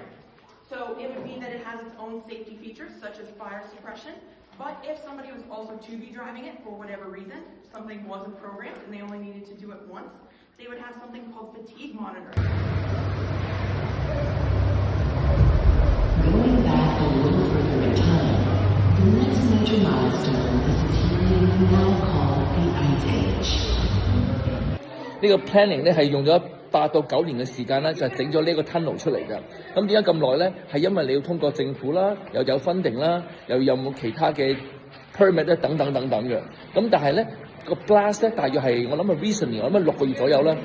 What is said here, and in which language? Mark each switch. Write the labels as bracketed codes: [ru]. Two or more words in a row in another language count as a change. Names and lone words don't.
[en] So it would mean that it has its own safety features, such as fire suppression, but if somebody was also to be driving it for whatever reason, something wasn't programmed and they only needed to do it once, they would have something called fatigue monitoring. Going back a little further in time, the next major milestone is a period we now call the Ice Age. [yue] 呢個 planning 咧係用咗8到9年嘅時間咧，就整咗呢個 tunnel 出嚟㗎。咁點解咁耐咧？係因為你要通過政府啦，又有 funding 啦，又有冇其他嘅 permit 咧，等等等等嘅。咁但係咧個 blast 咧，大約係我諗係 recently， 我諗係6個月左右啦。